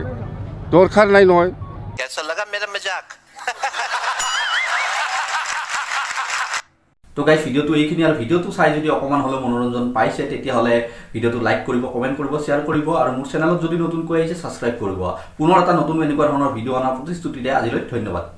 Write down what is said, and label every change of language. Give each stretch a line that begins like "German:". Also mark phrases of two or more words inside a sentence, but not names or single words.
Assamese: দৰকাৰ নাই নহয়।
Hindi: कैसा लगा मेरा मजाक?
Assamese: তো গাইজ ভিডিঅ'টো এইখিনি, আৰু ভিডিঅ'টো চাই যদি অকণমান হ'লেও মনোৰঞ্জন পাইছে তেতিয়াহ'লে ভিডিঅ'টো লাইক কৰিব, কমেণ্ট কৰিব, শ্বেয়াৰ কৰিব আৰু মোৰ চেনেলত যদি নতুনকৈ আহিছে ছাবস্ক্ৰাইব কৰিব। পুনৰ এটা নতুন এনেকুৱা ধৰণৰ ভিডিঅ' অনাৰ প্ৰতিশ্ৰুতিৰে আজিলৈ ধন্যবাদ।